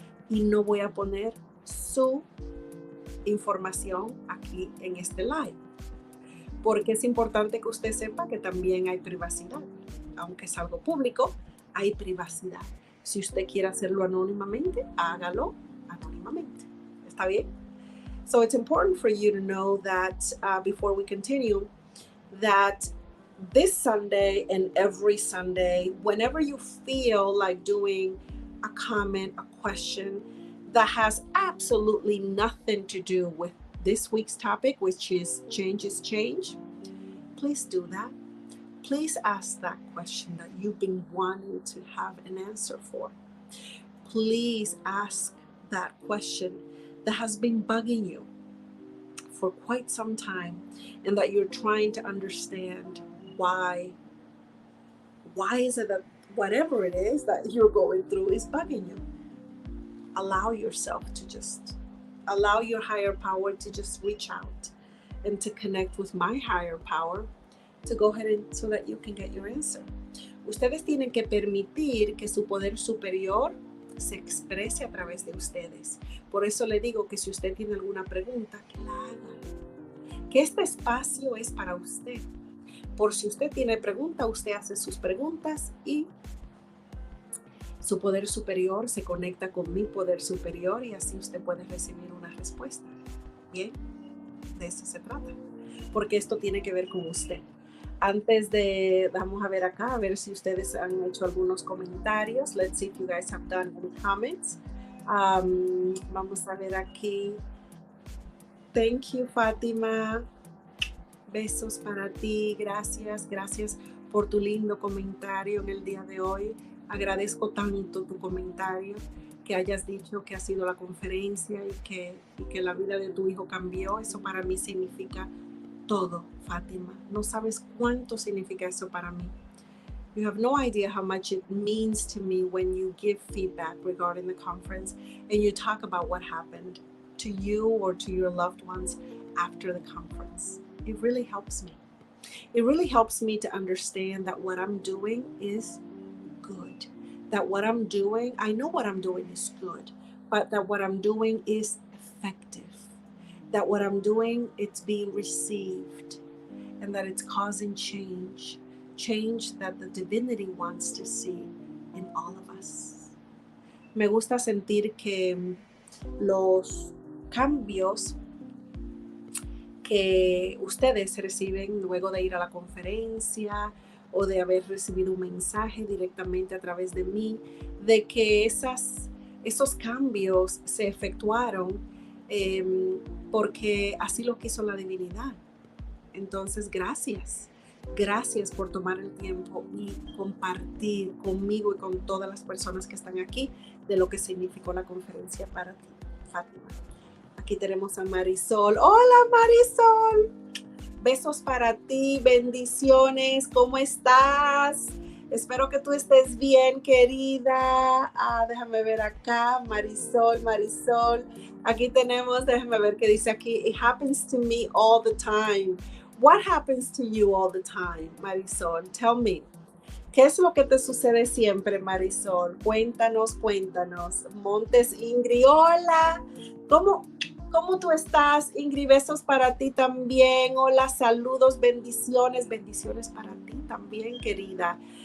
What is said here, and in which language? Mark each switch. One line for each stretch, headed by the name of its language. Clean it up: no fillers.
Spanish: Y no voy a poner su información aquí en este live, porque es importante que usted sepa que también hay privacidad. Aunque es algo público, hay privacidad. Si usted quiere hacerlo anónimamente, hágalo anónimamente. ¿Está bien?
English: So it's important for you to know that before we continue, that this Sunday and every Sunday, whenever you feel like doing a comment, a question that has absolutely nothing to do with this week's topic, which is change is change, please do that. Please ask that question that you've been wanting to have an answer for. Please ask that question that has been bugging you for quite some time and that you're trying to understand why is it that whatever it is that you're going through is bugging you. Allow yourself to just allow your higher power to just reach out and to connect with my higher power to go ahead and so that you can get your answer.
Spanish: Ustedes tienen que permitir que su poder superior se exprese a través de ustedes. Por eso le digo que si usted tiene alguna pregunta, que la haga. Que este espacio es para usted. Por si usted tiene pregunta, usted hace sus preguntas y su poder superior se conecta con mi poder superior y así usted puede recibir una respuesta. Bien, de eso se trata. Porque esto tiene que ver con usted. Antes de, vamos a ver acá, a ver si ustedes han hecho algunos comentarios.
English: Let's see if you guys have done any comments.
Spanish: Vamos a ver aquí.
English: Thank you,
Spanish: Fátima. Besos para ti. Gracias por tu lindo comentario en el día de hoy. Agradezco tanto tu comentario, que hayas dicho que ha sido la conferencia y que la vida de tu hijo cambió. Eso para mí significa todo, Fátima. No sabes cuánto significa eso para mí.
English: You have no idea how much it means to me when you give feedback regarding the conference and you talk about what happened to you or to your loved ones after the conference. It really helps me. It really helps me to understand that what I'm doing is good. That what I'm doing, I know what I'm doing is good, but that what I'm doing is effective. That what I'm doing, it's being received, and that it's causing change that the divinity wants to see in all of us.
Spanish: Me gusta sentir que los cambios que ustedes reciben luego de ir a la conferencia o de haber recibido un mensaje directamente a través de mí, de que esos cambios se efectuaron porque así lo quiso la divinidad. Entonces, gracias por tomar el tiempo y compartir conmigo y con todas las personas que están aquí de lo que significó la conferencia para ti, Fátima. Aquí tenemos a Marisol. Hola, Marisol. Besos para ti, bendiciones. ¿Cómo estás? Espero que tú estés bien, querida. Déjame ver acá, Marisol. Aquí tenemos, déjame ver qué dice aquí.
English: It happens to me all the time. What happens to you all the time, Marisol? Tell me.
Spanish: ¿Qué es lo que te sucede siempre, Marisol? Cuéntanos. Montes Ingrid, hola. ¿Cómo tú estás, Ingrid? Besos para ti también. Hola, saludos, bendiciones para ti también, querida.